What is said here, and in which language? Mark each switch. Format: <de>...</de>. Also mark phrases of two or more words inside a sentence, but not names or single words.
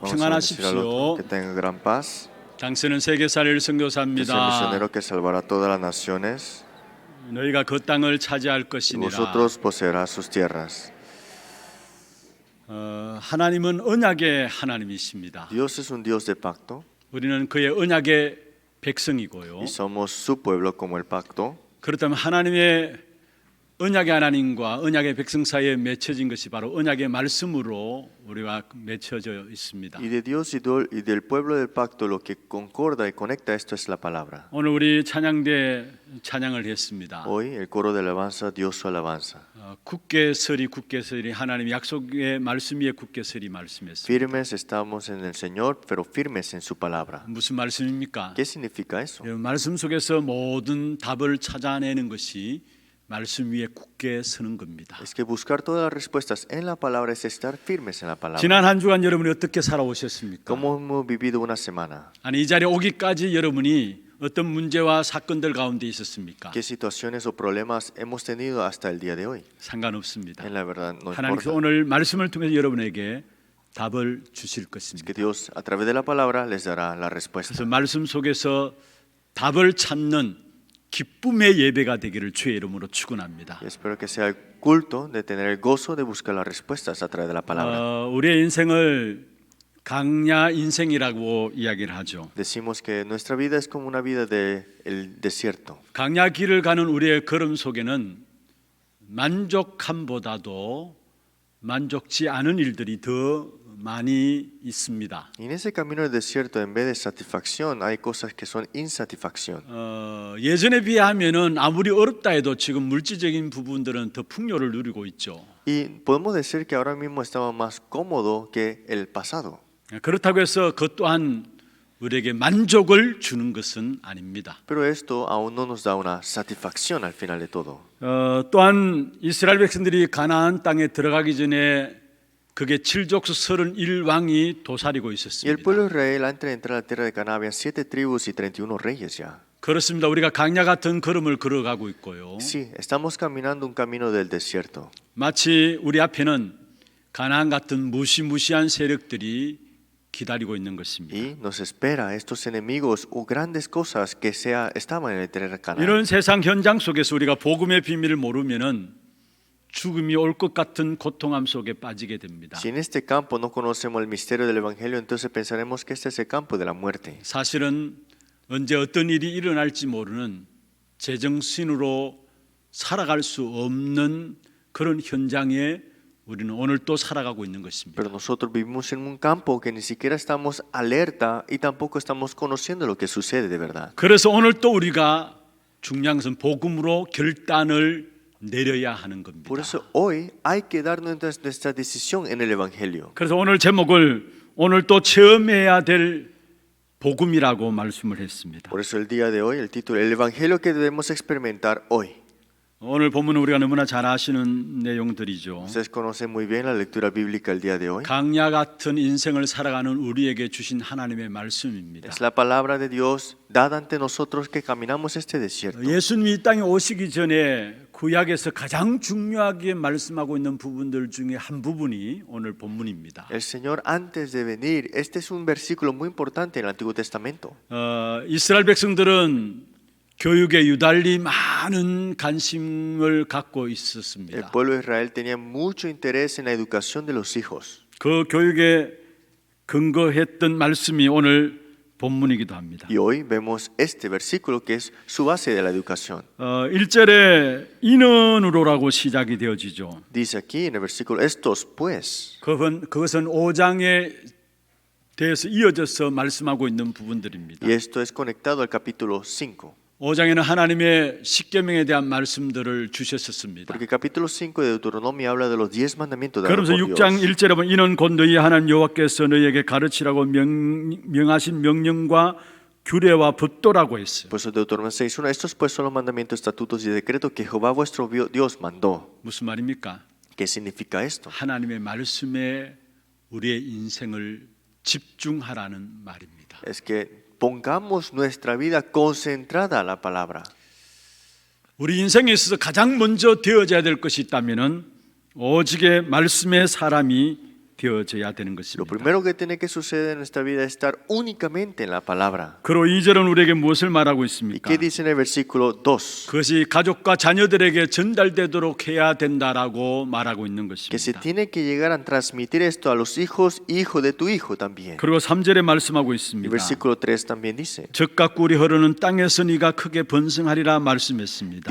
<es>Vamos a bendecir al</es> <ko>평안하십시오.</ko> <es>otro, que tenga gran paz.</es> <ko>당신은 세계 살릴</ko> <es>Que sea el</es> <ko>선교사입니다.</ko> <es>misionero que salvará todas las naciones.</es> <ko>너희가 그 땅을 차지할</ko> <es>Y</es> <ko>것이니라.</ko> <es>vosotros poseerás sus tierras.</es> <ko>하나님은 언약의 하나님이십니다.</ko> <es>Dios es un Dios de pacto</es> <ko>우리는 그의 언약의 백성이고요.</ko> <es>y somos su pueblo como el pacto.</es> <ko>그렇다면 하나님의 언약의 하나님과 언약의 백성 사이에 맺혀진 것이 바로 언약의 말씀으로 우리가 맺혀져 있습니다.</ko> <es>Y de Dios y del pueblo del pacto lo que concorda y conecta esto es la palabra.</es> <ko>오늘 우리 찬양대 찬양을 했습니다.</ko> <es>Hoy el coro de alabanza dio su alabanza.</es> <ko>굳게 서리 하나님의 약속의 말씀 위에 굳게 서리 말씀했습니다.</ko> <es>Firmes estamos en el Señor, pero firmes en su palabra.</es> <ko>무슨 말씀입니까?</ko> <es>¿Qué significa eso?</es> <ko>말씀 속에서 모든 답을 찾아내는 것이 말씀 위에 굳게 서는 겁니다.</ko> <es>Es que buscar todas las respuestas en la palabra es estar firmes en la palabra.</es> <ko>지난 한 주간 여러분이 어떻게 살아오셨습니까?</ko> <es>¿Cómo hemos vivido una semana?</es> <ko>아니 이 자리에 오기까지 여러분이 어떤 문제와 사건들 가운데 있었습니까?</ko> <es>¿Qué situaciones o problemas hemos tenido hasta el día de hoy?</es> <ko>상관없습니다.</ko> <es>En la verdad no</es> <ko>하나님께서</ko> <es>importa.</es> <ko>오늘 말씀을 통해서 여러분에게 답을 주실</ko> <es>Es</es> <ko>것입니다.</ko> <es>que Dios a través de la palabra les dará la</es> <ko>그래서</ko> <es>respuesta.</es> <ko>말씀 속에서 답을 찾는 기쁨의 예배가 되기를 주의 이름으로 축원합니다.</ko> <es>Y espero que sea el culto de tener el gozo de buscar las respuestas a través de la palabra.</es> <ko>우리의 인생을 강야 인생이라고 이야기를 하죠.</ko> <es>Decimos que nuestra vida es como una vida del desierto.</es> <ko>강야 길을 가는 우리의 걸음 속에는 만족함보다도 만족지 않은 일들이 더 많이 있습니다.</ko> <es>Y en ese camino del desierto, en vez de satisfacción, hay cosas que son insatisfacción.</es> <ko>예전에 비하면은 아무리 어렵다 해도 지금 물질적인 부분들은 더 풍요를 누리고 있죠.</ko> <es>Y podemos decir que ahora mismo estamos más cómodos que el pasado.</es> <ko>그렇다고 해서 그것 또한 우리에게 만족을 주는 것은 아닙니다.</ko> <es>Pero esto aún no nos da una satisfacción al final de todo.</es> <ko>또한 이스라엘 백성들이 가나안 땅에 들어가기 전에 그게 7족속 31왕이 도사리고</ko> <es>Y el</es> <ko>있었습니다.</ko> <es>pueblo de Israel, antes de entrar a la tierra de Canaán, habían 7 tribus y 31 reyes ya.</es> <ko>그렇습니다. 우리가 강야 같은 걸음을 걸어가고 있고요.</ko> <es>Sí, estamos caminando un camino del desierto.</es> <ko>마치 우리 앞에는 가나안 같은 무시무시한 세력들이 기다리고 있는 것입니다.</ko> <es>Y nos espera estos enemigos o grandes cosas que estaban en el terreno de Canaán.</es> <ko>이런 세상 현장 속에서 우리가 복음의 비밀을 모르면은 죽음이 올 것 같은 고통함 속에 빠지게 됩니다.</ko> <es>Si en este campo no conocemos el misterio del Evangelio, entonces pensaremos que este es el campo de la muerte.</es> <ko>사실은 언제 어떤 일이 일어날지 모르는 제정신으로 살아갈 수 없는 그런 현장에 우리는 오늘 또 살아가고 있는 것입니다.</ko> <es>Pero nosotros vivimos en un campo que ni siquiera estamos alerta y tampoco estamos conociendo lo que sucede de verdad.</es> <ko>그래서 오늘 또 우리가 중요한 것은 복음으로 결단을 내려야 하는 겁니다.</ko> <es>Por eso hoy hay que dar nuestra decisión en el Evangelio.</es> <ko>그래서 오늘 제목을 오늘 또 체험해야 될 복음이라고 말씀을 했습니다.</ko> <es>Por eso el día de hoy, el título, el Evangelio que debemos experimentar hoy.</es> <ko>오늘 본문은 우리가 너무나 잘 아시는 내용들이죠.</ko> <es>Ustedes conocen muy bien la lectura bíblica el día de hoy.</es> <ko>강야 같은 인생을 살아가는 우리에게 주신 하나님의 말씀입니다.</ko> <es>Es la palabra de Dios dada ante nosotros que caminamos este desierto.</es> <ko>예수님이 이 땅에 오시기 전에 구약에서 가장 중요하게 말씀하고 있는 부분들 중에 한 부분이 오늘 본문입니다.</ko> <es>El Señor antes de venir, este es un versículo muy importante en el Antiguo Testamento.</es> <ko>이스라엘 백성들은 교육에 유달리 많은 관심을 갖고</ko> <es>El</es> <ko>있었습니다.</ko> <es>pueblo de Israel tenía mucho interés en la educación de los hijos.</es> <ko>그 교육에 근거했던 말씀이 오늘 본문이기도 합니다.</ko> <es>Y hoy vemos este versículo que es su base de la educación.</es> <ko>1절에 인원으로라고 시작이 되어지죠.</ko> <es>Dice aquí en el versículo, estos pues.</es> <ko>그것은 5장에 대해서 이어져서 말씀하고 있는 부분들입니다.</ko> <es>Y esto es conectado al capítulo 5.</es> <ko>5장에는 하나님의 십계명에 대한 말씀들을 주셨었습니다.</ko> <es>Porque el capítulo 5 de Deuteronomio habla de los 10 mandamientos de</es> <ko>그러면서</ko> <es>por</es> <ko>6장</ko> <es>Dios.</es> <ko>1절에 보면 이는 곧 너희 하나님 여호와께서 너희에게 가르치라고 명하신 명령과 규례와 법도라고 했어요.</ko> <es>Por eso Deuteronomio 6:1, estos pues son los mandamientos, estatutos y decretos que Jehová vuestro Dios mandó.</es> <ko>무슨 말입니까?</ko> <es>¿Qué significa esto?</es> <ko>하나님의 말씀에 우리의 인생을 집중하라는 말입니다.</ko> <es>Es que pongamos nuestra vida concentrada a la palabra.</es> <ko>우리 인생에 있어서 가장 먼저 되어져야 될 것이 있다면은 오직의 말씀의 사람이 되어져야 되는</ko> <es>Lo</es> <ko>것입니다.</ko> <es>primero que tiene que suceder en nuestra vida es estar únicamente en la palabra.</es> <ko>그리고 2절은 우리에게 무엇을 말하고</ko> <es>¿Y</es> <ko>있습니까?</ko> <es>qué dice en el versículo 2?</es> <ko>그것이 가족과 자녀들에게 전달되도록 해야 된다라고 말하고 있는</ko> <es>Que se</es> <ko>것입니다.</ko> <es>tiene que llegar a transmitir esto a los hijos, hijo de tu hijo también.</es> <ko>그리고 3절에 말씀하고</ko> <es>El</es> <ko>있습니다.</ko> <es>versículo 3 también dice.</es> <ko>젖과 꿀이 흐르는 땅에서 네가 크게 번성하리라 말씀했습니다.</ko>